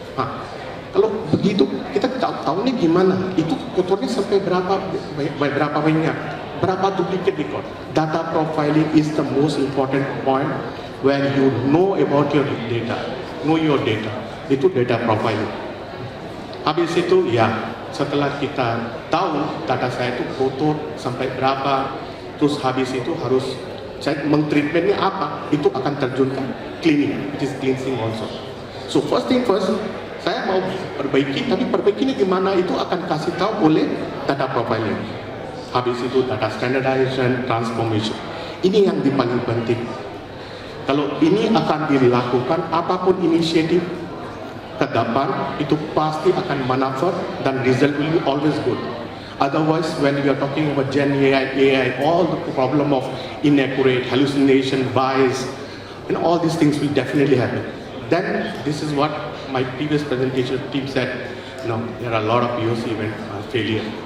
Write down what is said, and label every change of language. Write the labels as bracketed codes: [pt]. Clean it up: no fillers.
[id] Nah, kalau begitu kita tahu nih gimana, itu kotornya sampai berapa banyak, berapa duplicate record. [en] Data profiling is the most important point where you know about your data, know your data. [id] Itu data profiling. Habis itu ya, setelah kita tahu data saya itu kotor sampai berapa, terus habis itu harus saya mengtreatmentnya apa, itu akan terjunkan cleaning, which is cleansing also. So first thing first, saya mau perbaiki, tapi perbaikinya gimana itu akan kasih tahu oleh data profiling. Habis itu data standardization, transformation. Ini yang paling penting. Kalau ini akan dilakukan, apapun inisiatif ke depan, itu pasti akan manfaat dan result will be always good. [en] Otherwise, when we are talking about Gen AI, all the problem of inaccurate, hallucination, bias, and all these things will definitely happen. Then, this is what my previous presentation team said, there are a lot of POC event failure.